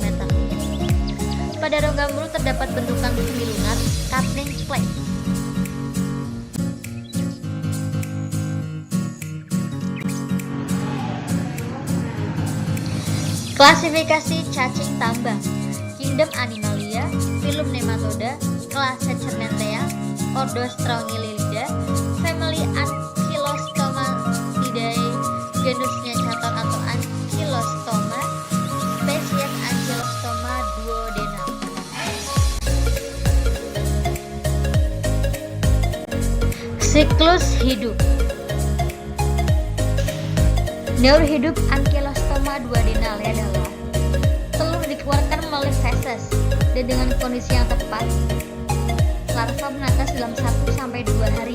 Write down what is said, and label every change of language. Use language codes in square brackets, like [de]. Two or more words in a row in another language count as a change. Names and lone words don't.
[id] Pada rongga mulut terdapat bentukan semilunar, [en] cupping plate. [id] Klasifikasi cacing tambang. Kingdom Animalia, Phylum Nematoda, Classe Cernentea, Ordo Strongylida, Family Ankylostomatidae, genusnya cator atau Ankylostoma, spesies Ankylostoma duodenal. Siklus hidup. Neur hidup Ankylostoma duodenale adalah telur dikeluarkan melalui feses dan dengan kondisi yang tepat, larva menetas dalam 1-2 hari.